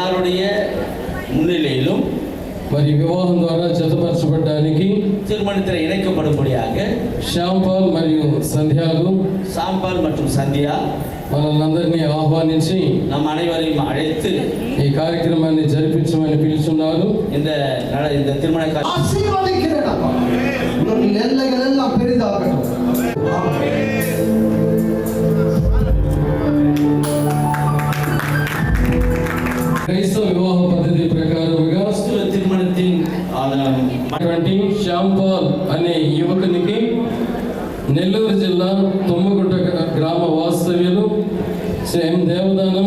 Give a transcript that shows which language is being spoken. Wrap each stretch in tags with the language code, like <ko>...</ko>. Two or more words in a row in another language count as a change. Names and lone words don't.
<ta>అందருடைய முன்னிலையிலும்</ta> <te>మరి వివాహం ద్వారా జతపరచబడడానికి</te> <ta>திருமணத்தில் இணைக்கப்படும்படியாக</ta> <te>శ్యాంపాల్ మరియు సంధ్యాలు</te> <ta>சாம்பால் மற்றும் சந்தியா</ta> <te>మనల్ని ఆహ్వానించి</te> <ta>நம் அனைவரையும் அழைத்து</ta> <te>ఈ కార్యక్రమాన్ని జరిపించమని పిలుచున్నారు.</te> <ta>இந்த திருமண</ta> <te>క్రైస్తవ వివాహ పద్ధతి ప్రకారముగా</te> <ta>திருமணத்தின்</ta> <te>శ్యాంపాల్ అనే యువకునికి నెల్లూరు జిల్లా తుమ్మగుట్ట గ్రామ వాస్తవ్యులు శ్రీ ఎం దేవదానం</te>